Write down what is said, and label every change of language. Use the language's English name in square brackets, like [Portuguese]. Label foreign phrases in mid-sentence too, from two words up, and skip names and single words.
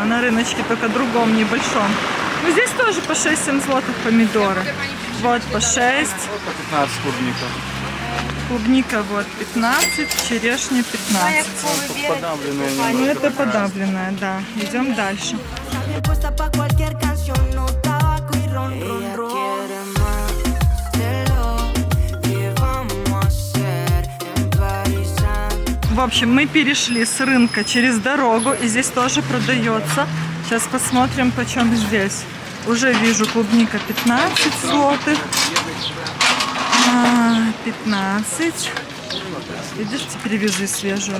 [Russian] На рыночке, только другом, небольшом. Ну, здесь тоже по 6-7 злотых помидоры. Вот по 6. По 15 клубника. Клубника вот 15, черешня 15. Подавленные Ну, немножко. это подавленная, да. Идем дальше. [Spanish] Puesta pa' cualquier canción, no tabaco y ron, ron, ron. Quiere más de lo que vamos a hacer en París. [Russian] В общем, мы перешли с рынка через дорогу, и здесь тоже продается. Сейчас посмотрим, почем здесь. Уже вижу клубника 15 злотых. 15. Видишь, теперь вижу свежую.